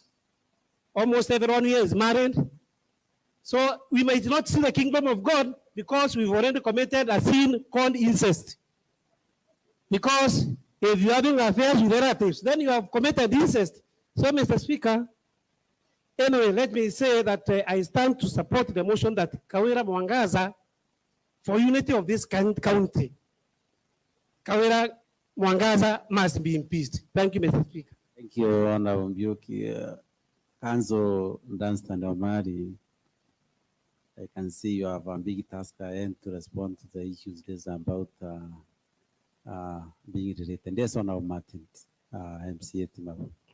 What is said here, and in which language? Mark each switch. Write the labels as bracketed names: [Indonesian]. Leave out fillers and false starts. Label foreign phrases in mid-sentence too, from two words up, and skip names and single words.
[English] Almost everyone here is married. So we might not see the kingdom of God because we've already committed a sin called incest. Because if you're having affairs with relatives, then you have committed incest. So, Mr. Speaker, anyway, let me say that I stand to support the motion that Kawira Mwangaza for unity of this county. Kawira Mwangaza must be impeached. Thank you, Mr. Speaker. Thank you, Honorable Mbiuki. Council Dunstan Omari, I can see you have a big task ahead to respond to the issues raised about being related. Yes, Honorable Martin, MCA Timabo.